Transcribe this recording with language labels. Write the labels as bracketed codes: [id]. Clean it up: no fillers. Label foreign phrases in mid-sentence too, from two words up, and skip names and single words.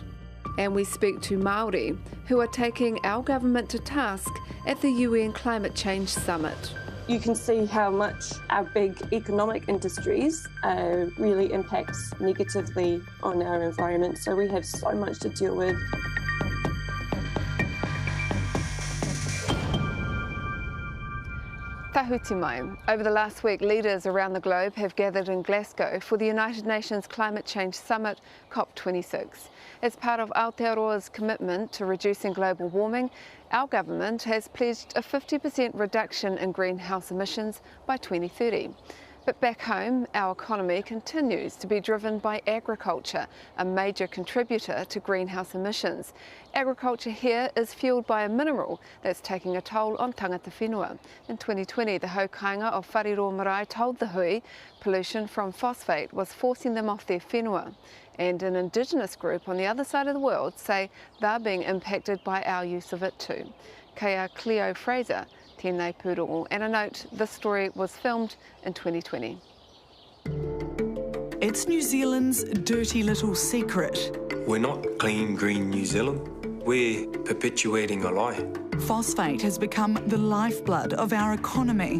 [en] And we speak to Māori who are taking our government to task at the UN Climate Change Summit. You can see how much our big economic industries really impacts negatively on our environment. So we have so much to deal with. [mi] Tahuti mai. [en] Over the last week, leaders around the globe have gathered in Glasgow for the United Nations Climate Change Summit, COP26. As part of Aotearoa's commitment to reducing global warming, our government has pledged a 50% reduction in greenhouse emissions by 2030. But back home, our economy continues to be driven by agriculture, a major contributor to greenhouse emissions. Agriculture here is fuelled by a mineral that's taking a toll on [mi] tangata whenua. [en] In 2020, the haukainga of Whariro Marae told the Hui pollution from phosphate was forcing them off their whenua. And an Indigenous group on the other side of the world say they're being impacted by our use of it too. [mi] Kea Cleo Fraser, tēnei pūrongo. [en] And a note, this story was filmed in 2020. It's New Zealand's dirty little secret. We're not clean, green New Zealand. We're perpetuating a lie. Phosphate has become the lifeblood of our economy.